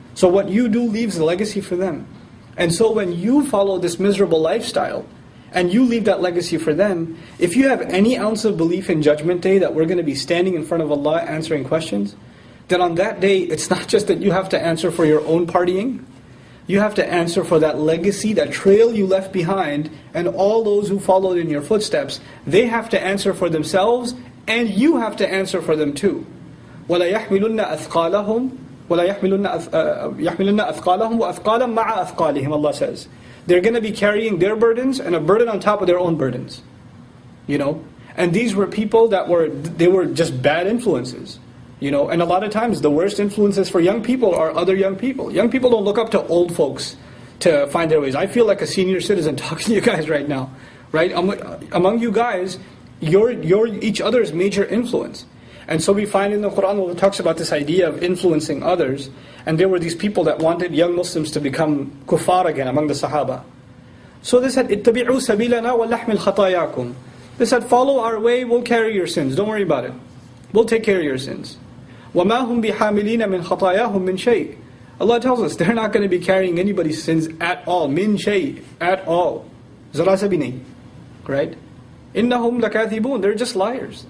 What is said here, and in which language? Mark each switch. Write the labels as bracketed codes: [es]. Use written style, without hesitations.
[en] So what you do leaves a legacy for them. And so when you follow this miserable lifestyle, and you leave that legacy for them, if you have any ounce of belief in Judgment Day that we're going to be standing in front of Allah answering questions, then on that day, it's not just that you have to answer for your own partying, you have to answer for that legacy, that trail you left behind, and all those who followed in your footsteps. They have to answer for themselves, and you have to answer for them too. [ar] وَلَيَحْمِلُنَّ أَثْقَالَهُمْ يَحْمِلُنَّ أَثْقَالَهُمْ وَأَثْقَالًا مَعَ أَثْقَالِهِمْ, [en] Allah says. They're going to be carrying their burdens and a burden on top of their own burdens. And these were people that were just bad influences. And a lot of times the worst influences for young people are other young people. Young people don't look up to old folks to find their ways. I feel like a senior citizen talking to you guys right now. Right? Among you guys, you're each other's major influence. And so we find in the Quran where it talks about this idea of influencing others. And there were these people that wanted young Muslims to become kuffar again among the Sahaba. So they said, [ar] اتَّبِعُوا سَبِيلَنَا وَلَحْمِلْ خَطَايَاكُمْ. [en] They said, follow our way, we'll carry your sins. Don't worry about it. We'll take care of your sins. [ar] وَمَا هُمْ بِحَامِلِينَ مِنْ خَطَايَاهُمْ مِنْ شَيْءٍ. [en] Allah tells us they're not going to be carrying anybody's sins at all. [ar] مِنْ شَيْءٍ. [en] At all. [ur] Zara sa bhi nahi. [en] Right? [ar] إِنَّهُمْ لَكَاذِبُونَ. [en] They're just liars.